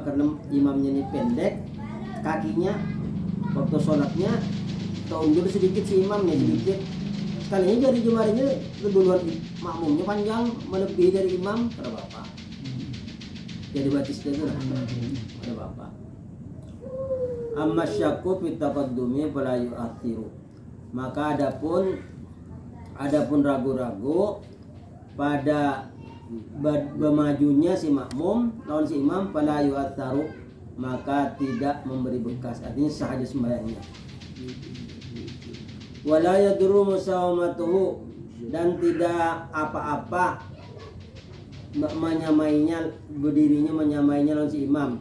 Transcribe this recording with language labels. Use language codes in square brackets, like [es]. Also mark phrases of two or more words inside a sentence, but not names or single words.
[bjn] Karena imamnya ini pendek, kakinya waktu sholatnya undur sedikit si imamnya sedikit. Sekalinya jari jemarinya keduluan makmumnya panjang melebihi dari imam, kada apa? Jadi batis itu lah, kada apa? [ar] أما الشك في التقدم فلا يؤثر. [bjn] Maka adapun ragu-ragu pada bermajunya si makmum lawan si imam [ar] فلا يؤثر, [bjn] maka tidak memberi bekas, artinya sah aja sembahyangnya. [ar] ولا يضر مساواته, [bjn] dan tidak apa-apa menyamainya berdirinya menyamainya lawan si imam.